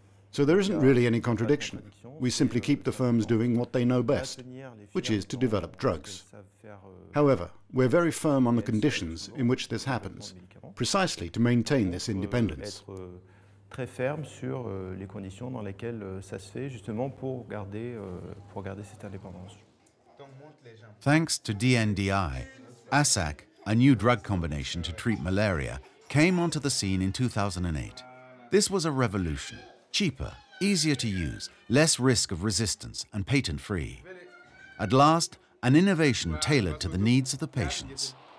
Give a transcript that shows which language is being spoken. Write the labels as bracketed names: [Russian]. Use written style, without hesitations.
[English] So there isn't really any contradiction. We simply keep the firms doing what they know best, which is to develop drugs. However, we're very firm on the conditions in which this happens, precisely to maintain this independence. [French] Très ferme sur les conditions dans lesquelles ça se fait, justement pour garder cette indépendance. [English] Thanks to DNDI, ASAC, a new drug combination to treat malaria, came onto the scene in 2008. This was a revolution. Cheaper, easier to use, less risk of resistance, and patent-free. At last, an innovation tailored to the needs of the patients.